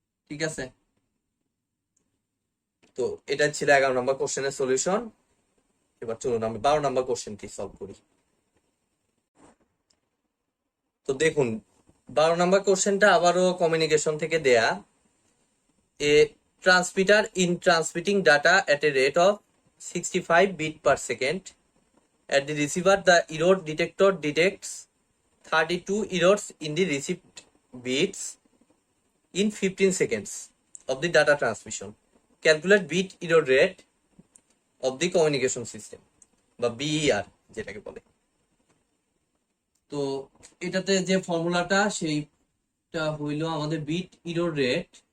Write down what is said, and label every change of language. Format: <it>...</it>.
<bn>ঠিক আছে, তো এটা ছিল 11 নম্বর কোশ্চেনের সলিউশন। এবার চলুন আমরা 12 নম্বর কোশ্চেনটি সলভ করি। তো দেখুন 12 নম্বর কোশ্চেনটা আবারও কমিউনিকেশন থেকে দেয়া।</bn> <en>A transmitter in transmitting data at a rate of 65 bit per second. At the receiver, the error detector detects 32 errors in the received bits in 15 seconds of the data transmission. Calculate bit error rate of the communication system</en> <bn>বা BER যেটাকে বলে। তো এটাতে যে ফর্মুলাটা সেইটা হইল আমাদের বিট এরর রেট</bn>